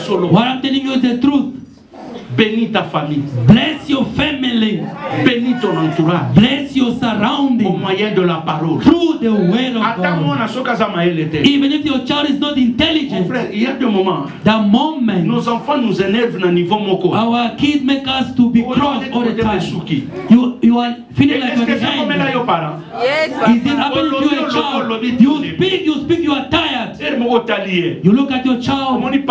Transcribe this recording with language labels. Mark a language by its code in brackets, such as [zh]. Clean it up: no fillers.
[en] What I'm telling you is the truth. [fr] Bénis ta famille. [en] Bless your family. [fr] Bénis ton entourage. [en] Bless your surrounding. [fr] Au moyen de la parole. [en] Through the word of God. Even if your child is not intelligent. [fr] Mon frère, il y a des moments. [en] The moment. [fr] Nos enfants nous énervent au niveau moko. [en] Our kids make us to be cross all the time. You are feeling like you're angry. Yes, is it happening to your child? You speak, you are tired. You look at your child.